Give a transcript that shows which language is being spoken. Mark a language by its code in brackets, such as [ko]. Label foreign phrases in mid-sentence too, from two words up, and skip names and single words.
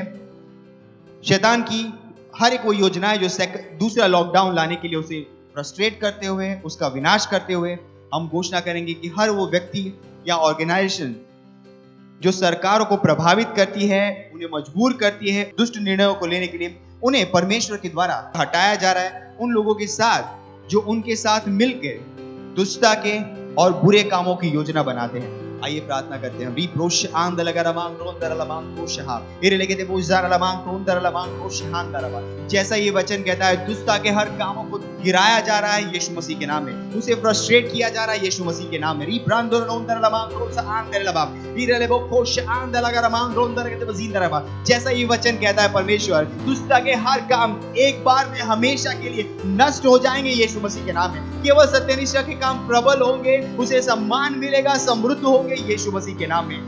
[hi] शैतान की हर एक वो योजनाएं जो दूसरा लॉकडाउन लाने के लिए उसे फ्रस्ट्रेट करते हुए, उसका विनाश करते हुए, हम घोषणा करेंगे कि हर वो व्यक्ति या ऑर्गेनाइजेशन जो सरकारों को प्रभावित करती है, उन्हें मजबूर करती है दुष्ट निर्णयों को लेने के लिए, उन्हें परमेश्वर के द्वारा हटाया जा रहा है। उन लोगों के साथ जो उनके साथ मिलकर दुष्टता के और बुरे कामों की योजना बनाते हैं। आइए प्रार्थना करते हैं। रिप्रोश आंद लगा रमांग रोंदर लमांग कोशहा इरे लेके दे बुजार लमांग रोंदर लमांग कोशहान दरबा। जैसा ये वचन कहता है, दुष्टता के हर कामों को गिराया जा रहा है यीशु मसीह के नाम में, उसे फ्रस्ट्रेट किया जा रहा है यीशु मसीह के नाम में। रिप्रांदर रोंदर लमांग कोशहान दरबा इरे लेबो कोश आंद लगा रमांग रोंदर के बजीन दरबा। जैसा ये वचन कहता है परमेश्वर, दुष्टता के हर काम एक बार में हमेशा के लिए नष्ट हो जाएंगे यीशु मसीह के नाम में। केवल सत्यनिष्ठा के काम प्रबल होंगे, उसे सम्मान मिलेगा, समृद्ध होंगे यीशु मसीह के नाम में।